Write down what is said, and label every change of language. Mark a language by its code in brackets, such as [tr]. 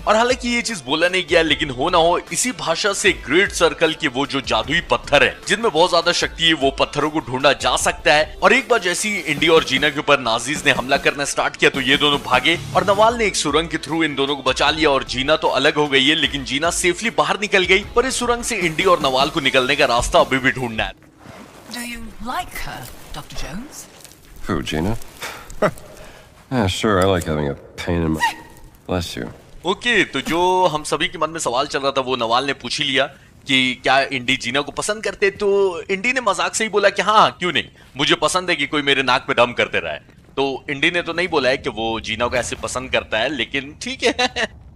[hi] और हालांकि ये चीज बोला नहीं गया, लेकिन हो ना हो इसी भाषा से ग्रेट सर्कल के वो जो जादुई पत्थर है जिनमें बहुत ज्यादा शक्ति है, वो पत्थरों को ढूंढा जा सकता है। और एक बार जैसी इंडी और जीना के ऊपर नाजीज ने हमला करना स्टार्ट किया तो ये दोनों भागे और नवाल ने एक सुरंग के थ्रू इन दोनों को बचा लिया। और जीना तो अलग हो गई है, लेकिन जीना सेफली बाहर निकल गई, पर इस सुरंग से इंडी और नवाल को निकलने का रास्ता अभी भी ढूंढना है। [en] Do you like her, Dr. Jones? Who, Gina? Yeah, sure, I like having a pain in my... Bless you. [hi] Okay, तो जो हम सभी के मन में सवाल चल रहा था वो नवाल ने पूछ ही लिया कि क्या इंडी जीना को पसंद करते। तो इंडी ने मजाक से ही बोला कि हाँ क्यों नहीं, मुझे पसंद है कि कोई मेरे नाक पे दम करते रहा है। तो इंडी ने तो नहीं बोला है कि वो जीना को ऐसे पसंद करता है, लेकिन ठीक है।